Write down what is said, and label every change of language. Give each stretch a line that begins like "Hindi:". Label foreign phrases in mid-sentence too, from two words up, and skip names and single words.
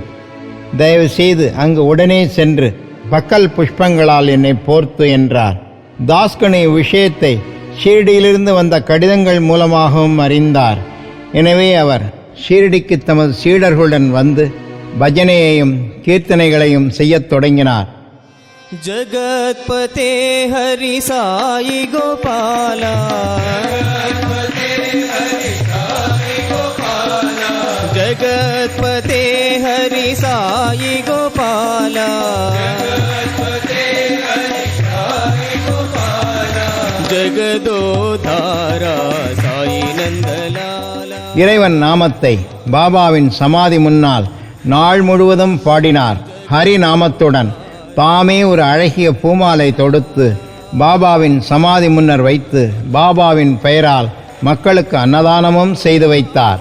Tamil: தயவு செய்து அங்கு உடனே சென்று பக்கல் புஷ்பங்களால் என்னை போர்த்து என்றார். தாஸ்கனு விஷயத்தை ஷீரடியிலிருந்து வந்த கடிதங்கள் மூலமாகவும் அறிந்தார். எனவே அவர் ஷீரடிக்கு தமது சீடர்களுடன் வந்து பஜனையையும் கீர்த்தனைகளையும் செய்யத் தொடங்கினார்.
Sanskrit: जगत्पते हरि साई गोपाला, जगत्पते हरि साई गोपाला, जगदोधारा साई नंदलाला.
Tamil: இறைவன் நாமத்தை பாபாவின் சமாதி முன்னால் நாள் முழுவதும் பாடினார். ஹரி நாமத்துடன் தாமே ஒரு அழகிய பூமாலை தொடுத்து பாபாவின் சமாதி முன்னர் வைத்து பாபாவின் பெயரால் மக்களுக்கு அன்னதானமும் செய்து வைத்தார்.